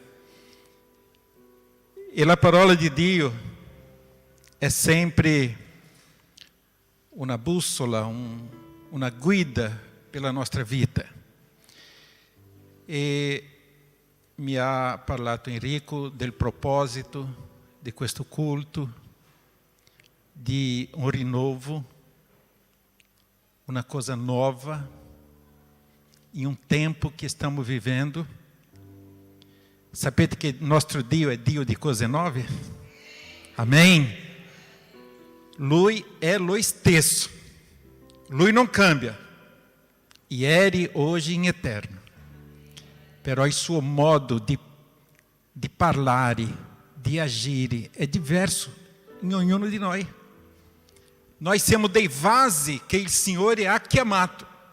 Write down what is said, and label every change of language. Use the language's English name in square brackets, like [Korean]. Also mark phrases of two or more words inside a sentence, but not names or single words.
[Italian] E la parola di Dio è sempre una bussola, una guida per la nostra vita. E mi ha parlato Enrico del proposito di questo culto, di un rinnovo, una cosa nova, [Portuguese] em um tempo que estamos vivendo. Sapete que nosso Dio é Dio de coisa nova? [Italian] Amém? Lui é lo stesso. Lui não cambia. Ieri, hoje e eterno. Però il suo modo di parlare, di agire è diverso em ognuno di noi. Nós siamo dei vasi che il Signore ha chiamato.